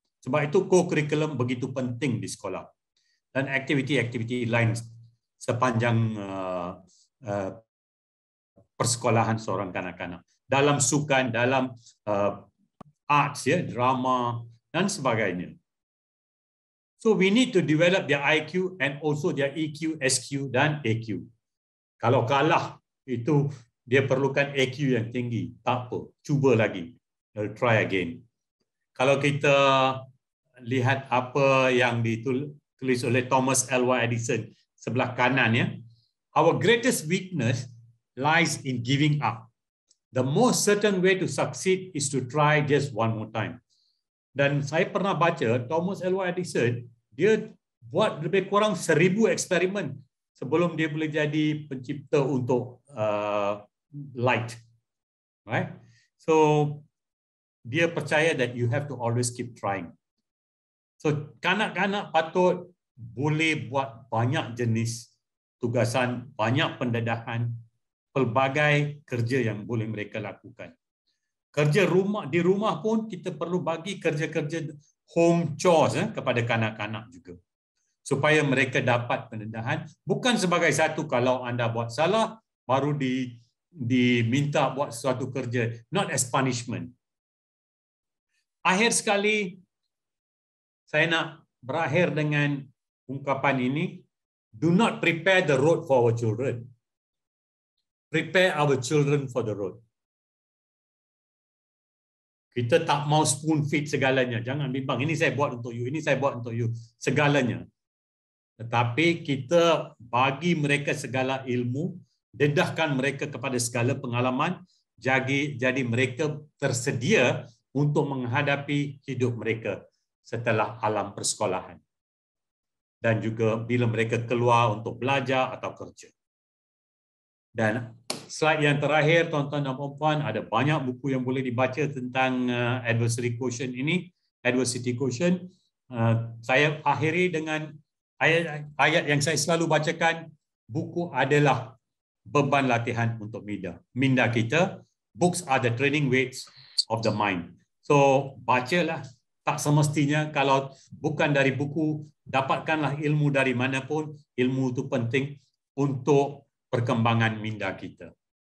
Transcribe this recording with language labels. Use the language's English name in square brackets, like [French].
[Malay] Sebab itu co-curriculum begitu penting di sekolah. Dan aktiviti-aktiviti lain sepanjang persekolahan seorang kanak-kanak. Dalam sukan, dalam arts, drama dan sebagainya. [English] So we need to develop their IQ and also their EQ, SQ dan AQ. [Malay] Kalau kalah, itu dia perlukan AQ yang tinggi. Tak apa, cuba lagi. [English] Try again. [Malay] Kalau kita lihat apa yang ditulis oleh Thomas Alva Edison sebelah kanan, [English] our greatest weakness lies in giving up. The most certain way to succeed is to try just one more time. [Malay] Dan saya pernah baca Thomas Alva Edison, dia buat lebih kurang 1000 eksperimen sebelum dia boleh jadi pencipta untuk light. Right? So dia percaya [English] that you have to always keep trying. [Malay] So kanak-kanak patut boleh buat banyak jenis tugasan, banyak pendedahan, pelbagai kerja yang boleh mereka lakukan. Kerja rumah, di rumah pun kita perlu bagi kerja-kerja home chores kepada kanak-kanak juga. Supaya mereka dapat pendedahan. Bukan sebagai satu kalau anda buat salah, baru diminta buat suatu kerja. [English] Not as punishment. [Malay] Akhir sekali, saya nak berakhir dengan ungkapan ini. [English] Do not prepare the road for our children. Prepare our children for the road. [Malay] Kita tak mau spoon feed segalanya. Jangan bimbang, ini saya buat untuk you, ini saya buat untuk you. Segalanya. Tetapi kita bagi mereka segala ilmu, dedahkan mereka kepada segala pengalaman, jadi mereka tersedia untuk menghadapi hidup mereka setelah alam persekolahan. Dan juga bila mereka keluar untuk belajar atau kerja. Dan slide yang terakhir, tuan-tuan dan puan-puan, ada banyak buku yang boleh dibaca tentang adversity quotient ini, adversity quotient. Saya akhiri dengan ayat yang saya selalu bacakan. Buku adalah beban latihan untuk minda kita. [English] Books are the training weights of the mind. [Malay] So bacalah. Tak semestinya kalau bukan dari buku, dapatkanlah ilmu dari mana pun. Ilmu itu penting untuk perkembangan minda kita.